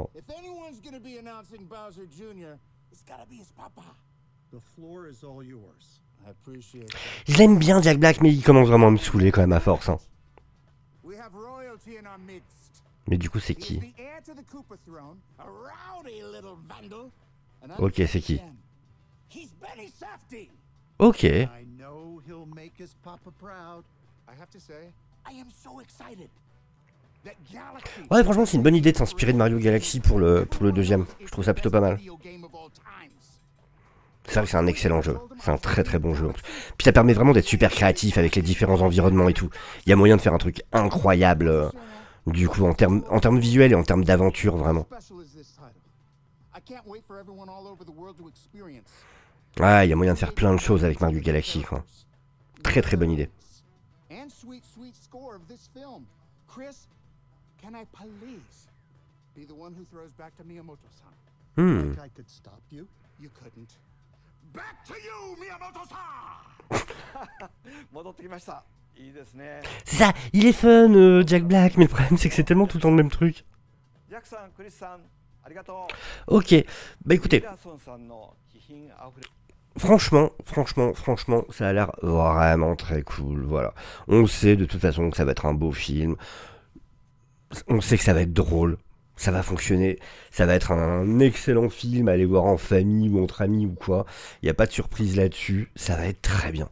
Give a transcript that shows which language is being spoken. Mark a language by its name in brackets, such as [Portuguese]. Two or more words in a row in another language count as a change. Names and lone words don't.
[English] if anyone's gonna be announcing Bowser Jr., it's gotta be his papa. The floor is all yours. I appreciate that. [French] Je l'aime bien Jack Black mais il commence vraiment à me saouler quand même à force. Hein. [English] We have royalty in our midst. [French] Mais du coup c'est [English] He is [French] qui? [English] the heir to the Koopa throne, a rowdy little vandal. And [French] Ok, c'est qui? [English] He's Benny Safdie. [French] Ok. [English] I know he'll make his papa proud. I have to say, I am so excited. That Galaxy [French] Ouais franchement c'est une bonne idée de s'inspirer de Mario Galaxy pour le deuxième. Je trouve ça plutôt pas mal. C'est vrai que c'est un excellent jeu. C'est un très très bon jeu. Puis ça permet vraiment d'être super créatif avec les différents environnements et tout. Il y a moyen de faire un truc incroyable. Du coup en termes visuels et en termes d'aventure vraiment. Ouais, il y a moyen de faire plein de choses avec Mario Galaxy quoi. Très très bonne idée. [English] And sweet score of this film. Chris, can I please be the one who throws back to Miyamoto-san? Hmm. I could stop you. You couldn't. Back to you, Miyamoto-san! [Japanese] 戻ってきましたいいですね [French] C'est ça, il est fun Jack Black, mais le problème c'est que c'est tellement tout le temps le même truc. [Japanese] ジャックさんクリスさんありがとう [French] Ok, bah écoutez, [Japanese] ミラソンさんの気品あふれ [French] franchement, ça a l'air vraiment très cool, voilà. On sait de toute façon que ça va être un beau film, on sait que ça va être drôle, ça va fonctionner, ça va être un excellent film à aller voir en famille ou entre amis ou quoi, il n'y a pas de surprise là-dessus, ça va être très bien.